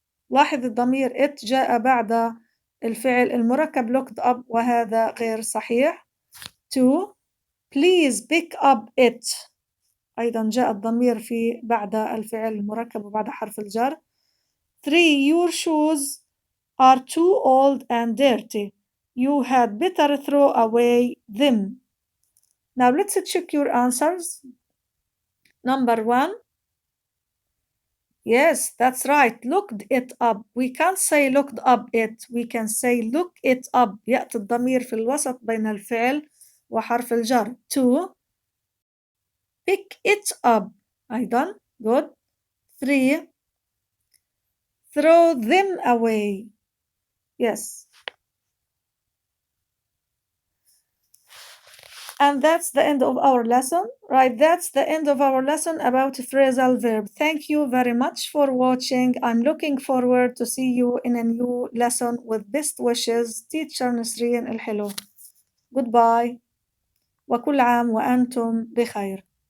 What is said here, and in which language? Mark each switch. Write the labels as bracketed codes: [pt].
[ar] لاحظ الضمير it جاء بعد الفعل المركب looked up وهذا غير صحيح. [en] 2. Please pick up it. [ar] أيضا جاء الضمير في بعد الفعل المركب وبعد حرف الجر. [en] 3. Your shoes are too old and dirty. You had better throw away them. Now let's check your answers. Number 1. Yes, that's right. Looked it up. We can't say looked up it. We can say look it up. [ar] يأتي الضمير في الوسط بين الفعل وحرف الجر. [en] 2. Pick it up. [ar] أيضا. [en] Good. 3. Throw them away. Yes. And that's the end of our lesson. Right, that's the end of our lesson about phrasal verb. Thank you very much for watching. I'm looking forward to see you in a new lesson with best wishes. Teacher Nisreen الحلو. Goodbye. [ar] وكل عام وأنتم بخير.